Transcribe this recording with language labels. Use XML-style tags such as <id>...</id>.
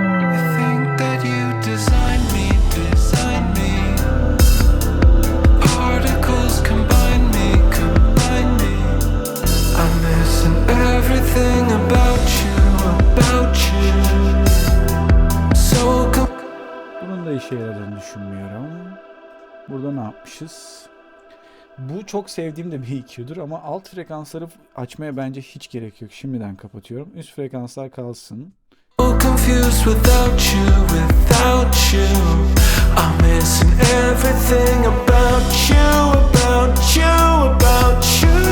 <en>I think that you designed me, designed me. Particles combine me, combine me. I'm missing everything about you, about you. So</en> <tr>Bunun da işe yaradığını düşünmüyorum. Burada ne yapmışız? Bu çok sevdiğim de bir EQ'dur ama alt frekansları açmaya bence hiç gerek yok. Şimdiden kapatıyorum. Üst frekanslar kalsın.</tr> <en>confused without you, without you. I'm missing everything about you, about you, about you.</en>